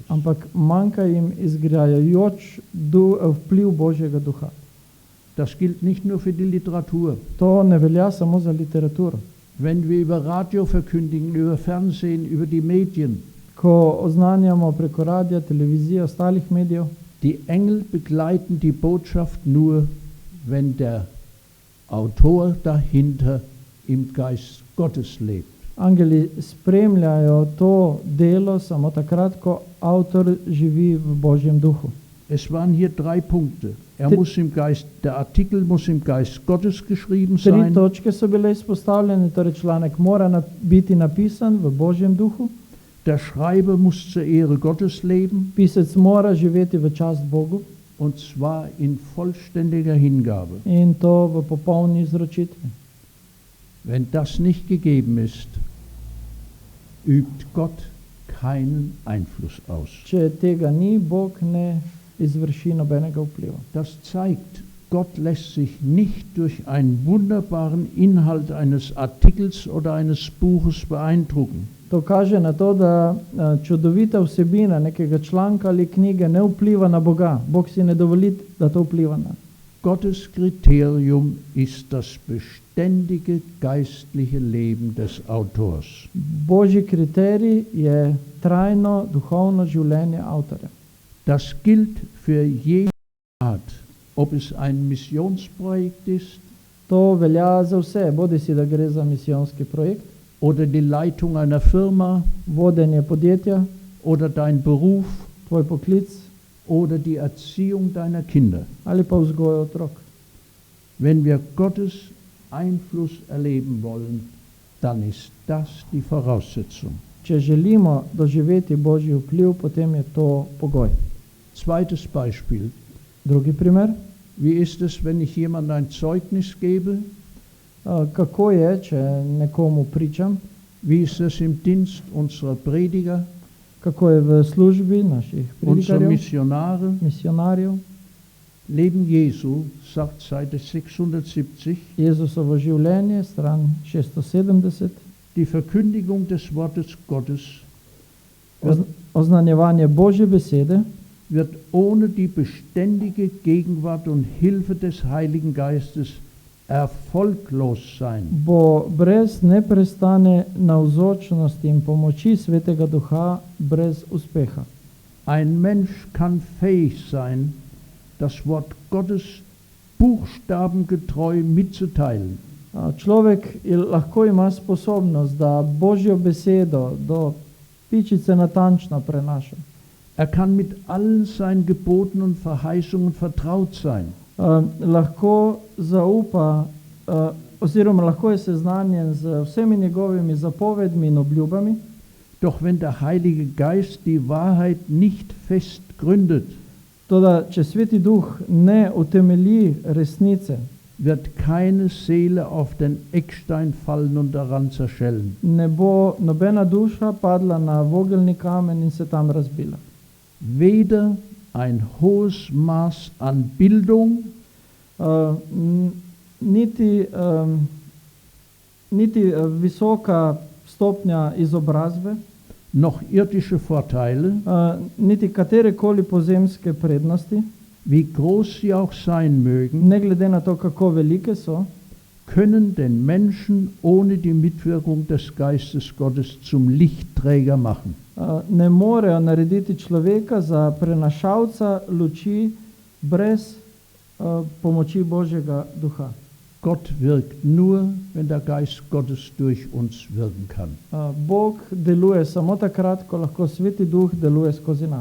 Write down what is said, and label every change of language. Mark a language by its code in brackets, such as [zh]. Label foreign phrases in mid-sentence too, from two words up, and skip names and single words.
[sl] ampak manjka jim izgrajajoč vpliv Božjega duha. [de] Das gilt nicht nur für die Literatur. [sl] To ne velja samo za literaturo. [de] Wenn wir über Radio verkündigen, über Fernsehen, über die Medien, [sl] Ko oznanjamo preko radija, televizije, ostalih medijev, [de] die Engel begleiten die Botschaft nur, wenn der Autor dahinter im Geist Gottes lebt. [sl] angeli spremljajo to delo samo takrat, ko avtor živi v Božjem duhu. [de] Es waren hier 3 Punkte. Der Artikel muss im Geist Gottes geschrieben 3 sein. [sl] točke so bile izpostavljene, torej članek mora biti napisan v Božjem duhu, [de] Der Schreiber muss zur Ehre Gottes leben, [sl] pisec mora živeti v čast Bogu [de] und zwar in vollständiger Hingabe. [sl] in to v popolni izročitvi. [de] Wenn das nicht gegeben ist, übt Gott keinen Einfluss aus. [sl] Če tega ni, Bog ne izvrši nobenega vpliva. [de] Das zeigt, Gott lässt sich nicht durch einen wunderbaren Inhalt eines Artikels oder eines Buches beeindrucken. [sl] To kaže na to, da čudovita vsebina nekega članka ali knjige ne vpliva na Boga. Bog si ne dovoli, da to vpliva na. [de] Gottes Kriterium ist das beständige geistliche Leben des Autors. [sl] Božji kriterij je trajno duhovno življenje avtorja. [de] Das gilt für jede Art, ob es ein Missionsprojekt ist [sl] To velja za vse, bodi si da gre za misijonski projekt, [de] oder die Leitung einer Firma [sl] vodenje podjetja, [de] oder dein Beruf [sl] tvoj poklic [de] oder die Erziehung deiner Kinder. [sl] ali pa vzgojo otrok. [de] Wenn wir Gottes Einfluss erleben wollen, dann ist das die Voraussetzung. [sl] Če želimo doživeti Božji vpliv, potem je to pogoj. [de] Zweites Beispiel. [sl] Drugi primer. [de] Wie ist es, wenn ich jemandem ein Zeugnis gebe? [sl] Kako je, če nekomu pričam? [de] Wie ist es im Dienst unserer Prediger? [sl] kako je v službi naših [de] Unsere [sl] predikarjev, [de] Missionare [sl] misionarjev. [de] Leben Jesu, sagt Seite 670, [sl] Jezusovo življenje, stran 670, [de] die Verkündigung des Wortes Gottes [sl] oznanjevanje Božje besede [de] wird ohne die beständige Gegenwart und Hilfe des Heiligen Geistes erfolglos sein. [sl] bo brez neprestane navzočnosti in pomoči Svetega Duha brez uspeha. [de] Ein Mensch kann fähig sein, das Wort Gottes buchstabengetreu mitzuteilen. [sl] Človek lahko ima sposobnost, da Božjo besedo do pičice natančno prenaša. [de] Er kann mit allen seinen Geboten und Verheißungen vertraut sein. [sl] Lahko zaupa, oziroma lahko je seznanjen z vsemi njegovimi zapovedmi in obljubami, [de] Doch wenn der Heilige Geist die Wahrheit nicht fest gründet, [sl] toda če Sveti Duh ne utemelji resnice, [de] wird keine Seele auf den Eckstein fallen und daran zerschellen. [sl] ne bo nobena duša padla na vogelni kamen in se tam razbila. [de] Weder ein hohes Maß an Bildung [sl] niti visoka stopnja izobrazbe, [de] noch irdische Vorteile, [sl] niti katerekoli pozemske prednosti, [de] wie groß sie auch sein mögen, [sl] ne glede na to, kako velike so, [de] können den Menschen ohne die Mitwirkung des Geistes Gottes zum Lichtträger machen. [sl] ne morejo narediti človeka za prenašalca luči brez pomoči Božjega Duha. [de] Gott wirkt nur, wenn der Geist Gottes durch uns wirken kann. [sl] Bog deluje samo takrat, ko lahko Sveti Duh deluje skozi nas.